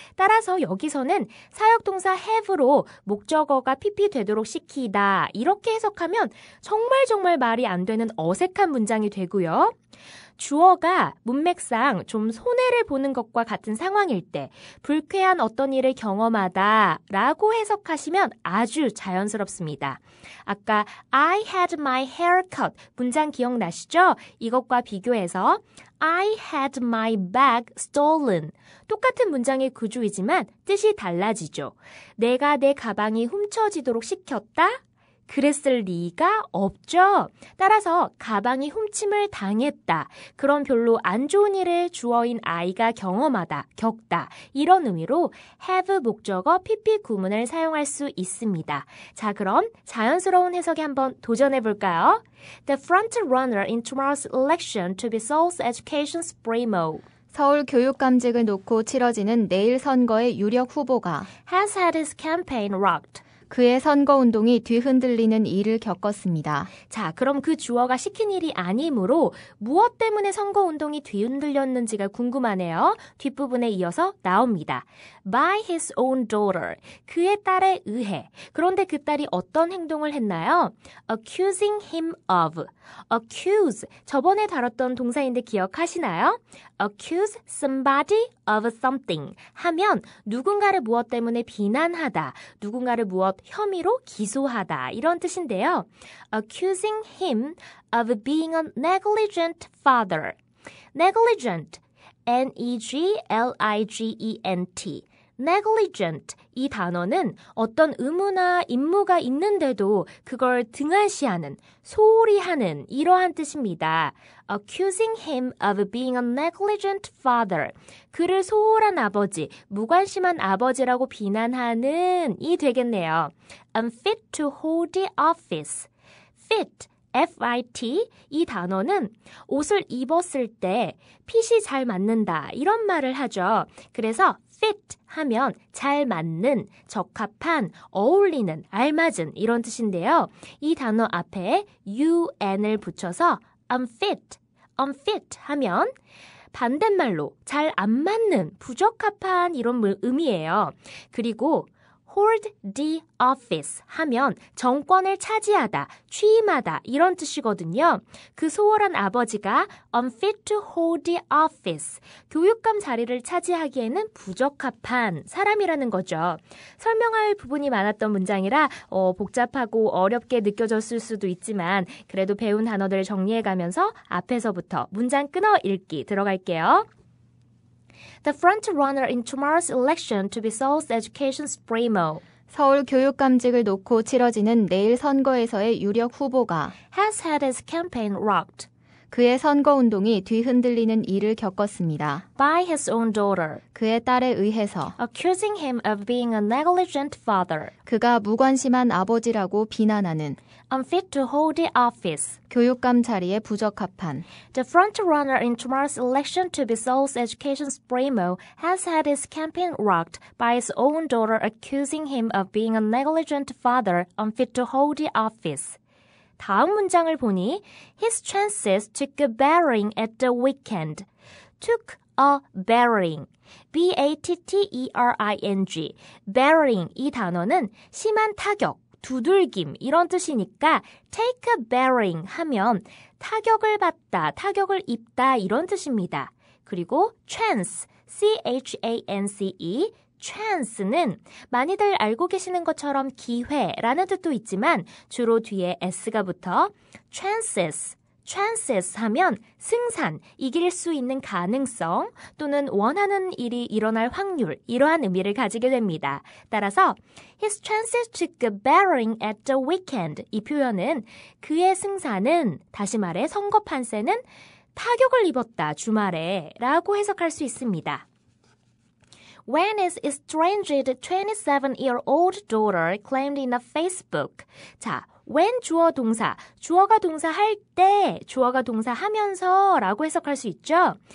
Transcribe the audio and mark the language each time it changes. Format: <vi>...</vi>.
<ko>따라서 여기서는 사역동사 have로 목적어가 pp 되도록 시키다 이렇게 해석하면 정말 말이 안 되는 어색한 문장이 되고요. 주어가 문맥상 좀 손해를 보는 것과 같은 상황일 때 불쾌한 어떤 일을 경험하다 라고 해석하시면 아주 자연스럽습니다. 아까</ko> <en>I had my hair cut</en> <ko>문장 기억나시죠? 이것과 비교해서</ko> <en>I had my bag stolen</en> <ko>똑같은 문장의 구조이지만 뜻이 달라지죠. 내가 내 가방이 훔쳐지도록 시켰다? 그랬을 리가 없죠. 따라서 가방이 훔침을 당했다. 그런 별로 안 좋은 일을 주어인 I가 경험하다, 겪다. 이런 의미로 have 목적어 pp 구문을 사용할 수 있습니다. 자, 그럼 자연스러운 해석에 한번 도전해 볼까요?</ko> <en>The front runner in tomorrow's election to be Seoul's Education Supremo.</en> <ko>서울 교육감직을 놓고 치러지는 내일 선거의 유력 후보가</ko> <en>has had his campaign rocked.</en> <ko>그의 선거운동이 뒤흔들리는 일을 겪었습니다. 자, 그럼 그 주어가 시킨 일이 아니므로 무엇 때문에 선거운동이 뒤흔들렸는지가 궁금하네요. 뒷부분에 이어서 나옵니다.</ko> <en>By his own daughter.</en> <ko>그의 딸에 의해. 그런데 그 딸이 어떤 행동을 했나요?</ko> <en>Accusing him of. Accuse.</en> <ko>저번에 다뤘던 동사인데 기억하시나요?</ko> <en>Accuse somebody of something.</en> <ko>하면 누군가를 무엇 때문에 비난하다. 누군가를 무엇 혐의로 기소하다. 이런 뜻인데요.</ko> <en>Accusing him of being a negligent father. Negligent. Negligent.</en> <ko>negligent 이 단어는 어떤 의무나 임무가 있는데도 그걸 등한시하는, 소홀히 하는 이러한 뜻입니다.</ko> <en>Accusing him of being a negligent father.</en> <ko>그를 소홀한 아버지, 무관심한 아버지라고 비난하는 이 되겠네요.</ko> <en>Unfit to hold the office. fit.</en> <ko>fit 이 단어는 옷을 입었을 때 핏이 잘 맞는다 이런 말을 하죠. 그래서 fit 하면 잘 맞는, 적합한, 어울리는, 알맞은 이런 뜻인데요. 이 단어 앞에 un을 붙여서 unfit 하면 반대말로 잘 안 맞는, 부적합한 이런 의미예요. 그리고</ko> <en>hold the office</en> <ko>하면 정권을 차지하다, 취임하다 이런 뜻이거든요. 그 소홀한 아버지가</ko> <en>unfit to hold the office,</en> <ko>교육감 자리를 차지하기에는 부적합한 사람이라는 거죠. 설명할 부분이 많았던 문장이라 복잡하고 어렵게 느껴졌을 수도 있지만 그래도 배운 단어들 정리해가면서 앞에서부터 문장 끊어 읽기 들어갈게요.</ko> <en>The front-runner in tomorrow's election to be Seoul's education supremo</en> <ko>서울 교육감직을 놓고 치러지는 내일 선거에서의 유력 후보가</ko> <en>has had his campaign rocked</en> <ko>그의 선거운동이 뒤흔들리는 일을 겪었습니다.</ko> <en>by his own daughter,</en> <ko>그의 딸에 의해서</ko> <en>accusing him of being a negligent father,</en> <ko>그가 무관심한 아버지라고 비난하는</ko> <en>unfit to hold the office.</en> <ko>교육감 자리에 부적합한</ko> <en>The front-runner in tomorrow's election to be Seoul's education supremo has had his campaign rocked by his own daughter accusing him of being a negligent father, unfit to hold the office.</en> <ko>다음 문장을 보니</ko> <en>his chances took a bearing at the weekend. took a bearing. B-A-T-T-E-R-I-N-G.</en> <ko>bearing 이 단어는 심한 타격, 두들김 이런 뜻이니까</ko> <en>take a bearing</en> <ko>하면 타격을 받다, 타격을 입다 이런 뜻입니다. 그리고 chance, C-H-A-N-C-E, chance는 많이들 알고 계시는 것처럼 기회라는 뜻도 있지만 주로 뒤에 s가 붙어 chances 하면 승산, 이길 수 있는 가능성 또는 원하는 일이 일어날 확률 이러한 의미를 가지게 됩니다. 따라서</ko> <en>His chances took a bearing at the weekend</en> <ko>이 표현은 그의 승산은 다시 말해 선거 판세는 타격을 입었다 주말에 라고 해석할 수 있습니다.</ko> <en>When his estranged 27-year-old daughter claimed in a Facebook.</en> <ko>자, when 주어 동사, 주어가 동사 할 때, 주어가 동사 하면서 라고 해석할 수 있죠.</ko>